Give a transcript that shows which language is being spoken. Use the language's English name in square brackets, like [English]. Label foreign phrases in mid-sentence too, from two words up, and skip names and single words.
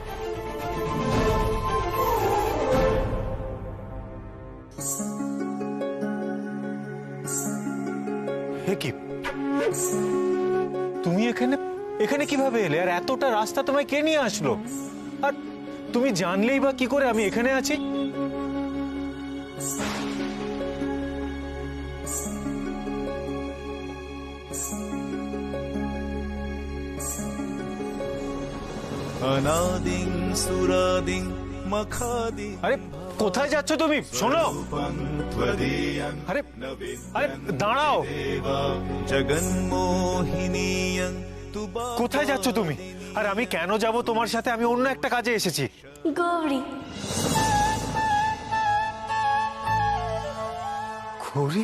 [Bangla] কি তুমি এখানে এখানে কিভাবে এলে? আর এতটা রাস্তা তোমায় কে নিয়ে আসলো? আর তুমি জানলেই বা কি করে আমি এখানে আছি? [Sanskrit] अनादिं सुरादिं मखादिं [Bangla] আরে কোথায় যাচ্ছ তুমি? শোনো। আরে আরে দাঁড়াও। [Sanskrit] जगन्मोहिनीयं [Bangla] কোথায় যাচ্ছ তুমি? আর আমি কেন যাব তোমার সাথে? আমি অন্য একটা কাজে এসেছি। গৌরী, গৌরী?